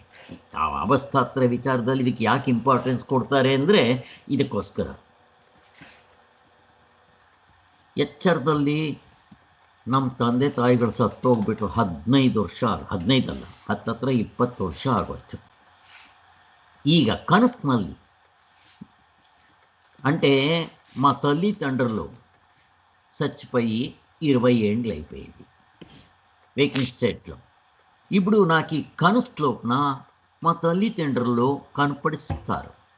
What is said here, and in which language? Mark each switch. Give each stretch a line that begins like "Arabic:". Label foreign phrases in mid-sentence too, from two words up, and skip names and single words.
Kannada: ಅವಸ್ಥಾತ್ರ ವಿಚಾರದಲ್ಲಿ ಇದಕ್ಕೆ ಯಾಕೆ ಇಂಪಾರ್ಟೆನ್ಸ್ ಕೊಡ್ತಾರೆ ಅಂದರೆ ಇದಕ್ಕೋಸ್ಕರ. ಎಚ್ಚರದಲ್ಲಿ ನಮ್ಮ ತಂದೆ ತಾಯಿಗಳು ಸತ್ತೋಗ್ಬಿಟ್ಟು 15 ವರ್ಷ, 15 ಅಲ್ಲ, ಹತ್ತತ್ರ 20 ವರ್ಷ ಆಗೋಯ್ತು. ಈಗ కనస్ನಲ್ಲಿ
Telugu: అంటే మా తల్లిదండ్రులు చచ్చిపోయి 20 ఏండ్లు అయిపోయింది
English: waking state.
Telugu: ఇప్పుడు నాకు ఈ కనుస్లోప్న మా తల్లిదండ్రులు కనపడిస్తారు.